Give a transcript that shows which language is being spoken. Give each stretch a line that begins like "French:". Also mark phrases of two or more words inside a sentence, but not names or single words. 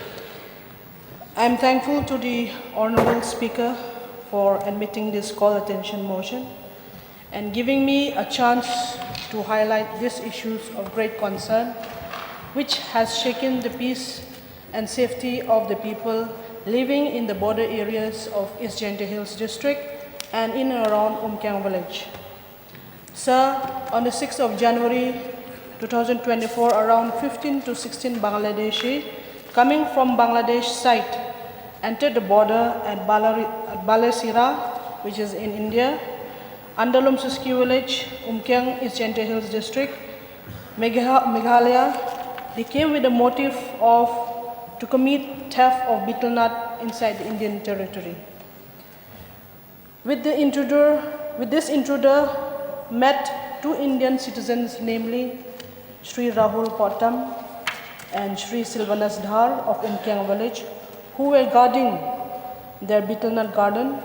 English: I am thankful to the Honourable Speaker for admitting this call attention motion and giving me a chance to highlight these issues of great concern which has shaken the peace and safety of the people living in the border areas of East Jente Hills District and in and around Umkyang village. Sir, on the 6th of January 2024, around 15 to 16 Bangladeshi coming from Bangladesh site entered the border at Balasira, which is in India, Andalum Suski village, Umkyang, East Jente Hills District, Meghalaya. They came with the motive to commit theft of betel nut inside the Indian territory. With this intruder met two Indian citizens, namely Sri Rahul Pottam and Sri Silvanas Dhar of Umkyang village, who were guarding their betel nut garden.